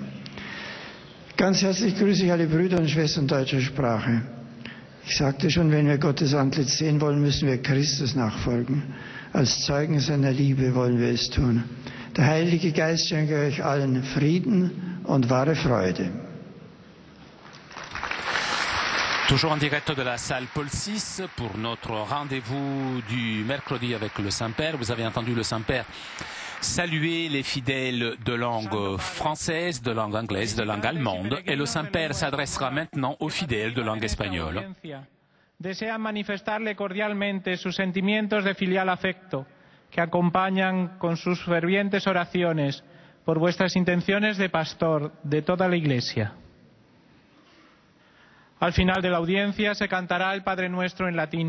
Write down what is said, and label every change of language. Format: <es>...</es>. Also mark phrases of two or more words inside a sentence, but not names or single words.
<de>Ganz herzlich grüße ich alle Brüder und Schwestern deutscher Sprache. Ich sagte schon, wenn wir Gottes Antlitz sehen wollen, müssen wir Christus nachfolgen. Als Zeugen seiner Liebe wollen wir es tun. Der Heilige Geist schenke euch allen Frieden und wahre Freude.</de> <fr>Toujours en direct de la salle Paul VI pour notre rendez-vous du mercredi avec le Saint-Père. Vous avez entendu le Saint-Père saluer les fidèles de langue française, de langue anglaise, de langue allemande. Et le Saint-Père s'adressera maintenant aux fidèles de langue espagnole.</fr> <es>Desean manifestarle cordialmente sus sentimientos de filial afecto que acompañan con sus fervientes oraciones por vuestras intenciones de pastor de toda la Iglesia. Al final de la audiencia se cantará el Padre Nuestro en latín.</es>